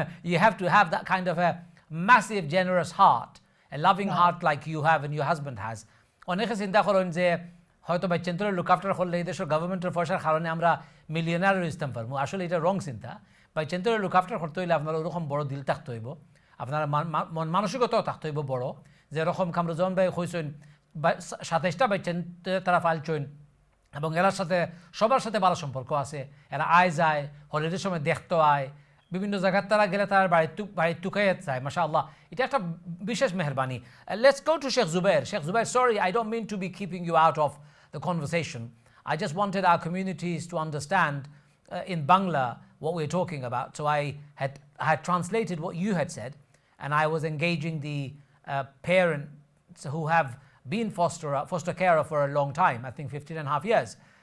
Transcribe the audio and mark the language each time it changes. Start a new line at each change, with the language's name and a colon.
English: You have to have that kind of a massive, generous heart, a loving heart like you have and your husband has.
Bangla: অনেকে চিন্তা করেন যে হয়তো বাচ্চাদের look after করলে এই দেশের গভর্নমেন্টের পয়সার কারণে আমরা মিলিয়নার হইতাম পারবো আসলে এটা রং চিন্তা বাচ্চাদের লুক আফটার করতে হইলে আপনার ওরকম বড় দিল থাকতে হইব আপনার মন মানসিকতাও থাকতে হইব বড় যেরকম কামরুজ্জামান ভাই কইছেন 27টা বাচ্চা তারা পালছেন এবং এরার সাথে সবার সাথে ভালো সম্পর্ক আছে এরা আয় যায় হলিডের সময় দেখতে আয় বিভিন্ন জায়গায় তারা গেলে তার বাড়ির টুকাইয়ে যায় মাশাআল্লাহ এটা একটা বিশেষ মেহরবানি
English: Let's go to Sheikh Zubair sorry I don't mean to be keeping you out of the conversation. I just wanted our communities to understand in Bangla what we're talking about. So I had translated what you had said and I was engaging the parents who have been foster carer for a long time, I think 15 and a half years.